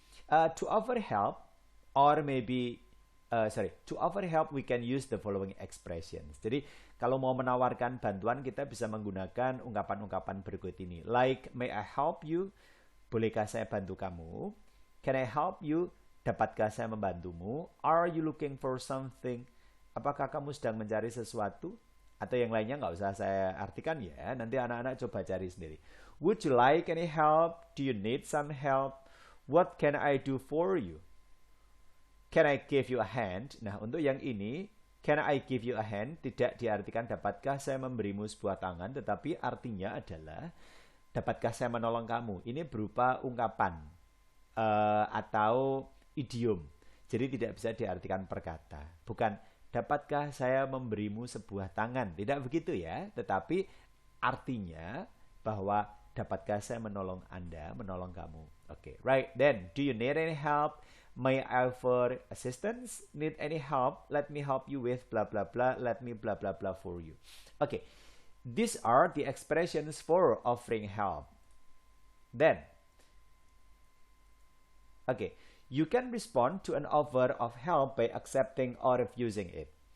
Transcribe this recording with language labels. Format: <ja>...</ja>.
<en>To offer help, or maybe to offer help we can use the following expressions.</en> <id>Jadi kalau mau menawarkan bantuan kita bisa menggunakan ungkapan-ungkapan berikut ini.</id> <en>Like, may I help you?</en> <id>Bolehkah saya bantu kamu?</id> <en>Can I help you?</en> <id>Dapatkah saya membantumu?</id> <en>Are you looking for something?</en> <id>Apakah kamu sedang mencari sesuatu? Atau yang lainnya nggak usah saya artikan ya. Nanti anak-anak coba cari sendiri.</id> <en>Would you like any help? Do you need some help? What can I do for you? Can I give you a hand?</en> <id>Nah, untuk yang ini,</id> <en>can I give you a hand?</en> <id>Tidak diartikan dapatkah saya memberimu sebuah tangan, tetapi artinya adalah dapatkah saya menolong kamu? Ini berupa ungkapan atau idiom. Jadi tidak bisa diartikan perkata. Bukan dapatkah saya memberimu sebuah tangan? Tidak begitu ya. Tetapi artinya bahwa dapatkah saya menolong Anda, menolong kamu?</id> <en>Okay, right. Then, do you need any help? May I offer assistance? Need any help? Let me help you with blah blah blah. Let me blah blah blah for you. Okay, these are the expressions for offering help. Then, okay, you can respond to an offer of help by accepting or refusing it.</en>